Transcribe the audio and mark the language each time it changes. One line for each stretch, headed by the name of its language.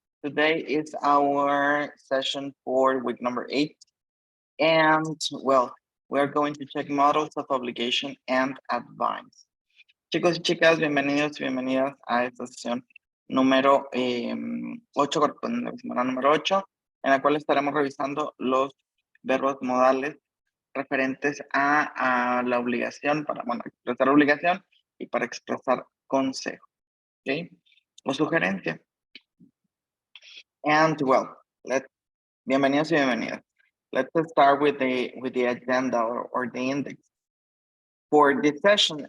English: Today is our session for week number 8. And well, we're going to check models of obligation and advice.
Spanish: Chicos y chicas, bienvenidos y bienvenidas a esta sesión número 8, correspondiente a la semana número 8, en la cual estaremos revisando los verbos modales referentes a la obligación, para expresar obligación y para expresar consejo. ¿Ok? O sugerencia.
English: And well,
Spanish: bienvenidos y bienvenidas.
English: Let's start with the agenda or the index for this session.